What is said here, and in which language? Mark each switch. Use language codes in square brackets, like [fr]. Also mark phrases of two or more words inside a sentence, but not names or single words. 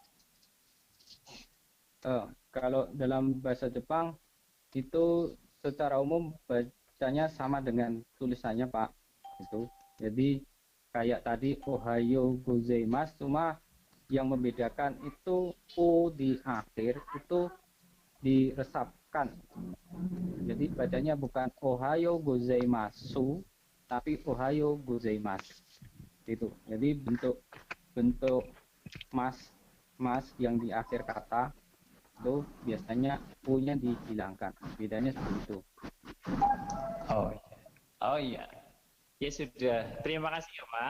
[id] Kalau dalam bahasa Jepang itu secara umum bacanya sama dengan tulisannya, Pak. Itu. Jadi kayak tadi [ja] おはようございます, [id] cuma yang membedakan itu o di akhir itu diresapkan. Jadi bacanya bukan [ja] おはようございます [id] tapi [ja] おはようございます. [id] Itu. Jadi bentuk mas yang di akhir kata itu biasanya o-nya dihilangkan. Bedanya seperti itu. Oh iya. Ya sudah, terima kasih ya Pak.